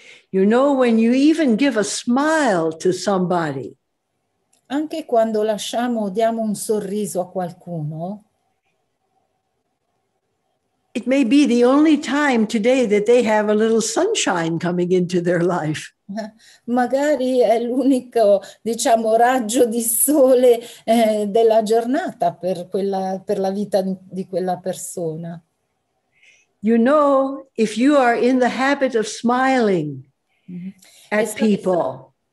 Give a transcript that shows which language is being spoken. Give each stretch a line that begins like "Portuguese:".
English: You know, when you even give a smile to somebody,
Italian: Anche quando diamo un sorriso a qualcuno,
English: it may be the only time today that they have a little sunshine coming into their life.
Italian: magari è l'unico, diciamo, raggio di sole della giornata per la vita di quella persona.
English: You know, if you are in the habit of smiling at people,